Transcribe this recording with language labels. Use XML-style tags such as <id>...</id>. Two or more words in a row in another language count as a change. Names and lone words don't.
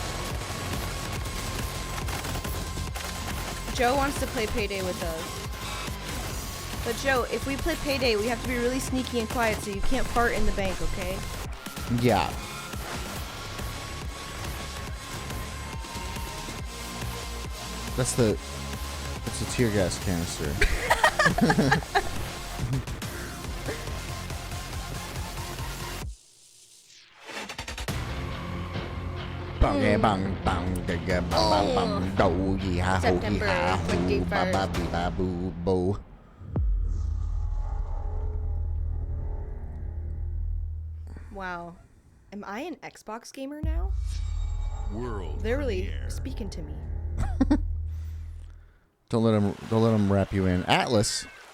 <en>Joe wants to play Payday with us. But Joe, if we play Payday, we have to be really sneaky and quiet, so you can't fart in the bank, okay? Yeah. That's a tear gas canister. Bang bang bang bang bang bang do yee ha ho yee ha ho ba ba bee ba boo boo. Wow. Am I an Xbox gamer now? World They're really premiere. speaking to me. Don't let them wrap you in. Atlas.</en>